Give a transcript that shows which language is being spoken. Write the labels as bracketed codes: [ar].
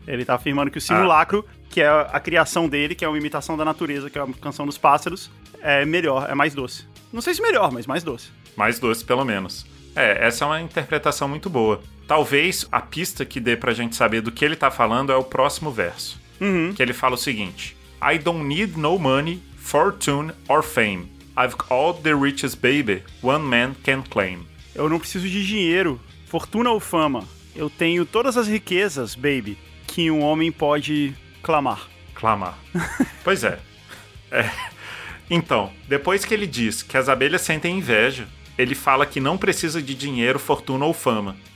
[pt] Ele tá afirmando que o simulacro, que é a criação dele, que é uma imitação da natureza, que é a canção dos pássaros, é melhor, é mais doce. Não sei se melhor, mas mais doce. Mais doce, pelo menos. É, essa é uma interpretação muito boa. Talvez a pista que dê pra gente saber do que ele tá falando é o próximo verso. Que ele fala o seguinte. [en] I don't need no money, fortune or fame. I've all the riches, baby, one man can claim. [pt] Eu não preciso de dinheiro, fortuna ou fama. Eu tenho todas as riquezas, baby, que um homem pode clamar. Clamar. Pois é. É. Então, depois que ele diz que as abelhas sentem inveja, ele fala que não precisa de dinheiro, fortuna ou fama.